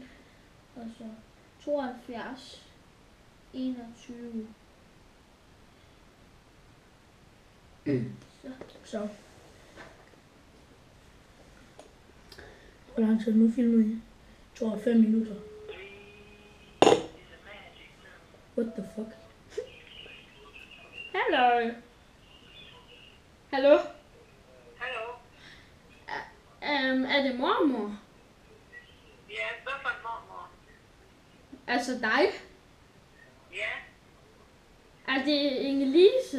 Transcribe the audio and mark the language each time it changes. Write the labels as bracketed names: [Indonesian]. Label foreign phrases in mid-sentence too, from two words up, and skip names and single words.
[Danish] Og så 72. 21. Så. Hvor lang tid nu filmer I? 5 minutter. [English] What the fuck? [Danish] Hallo. Hallo? Hallo? Er det mormor? Ja, hvad for en mormor? Altså dig? Ja, Er det Inge-Lise?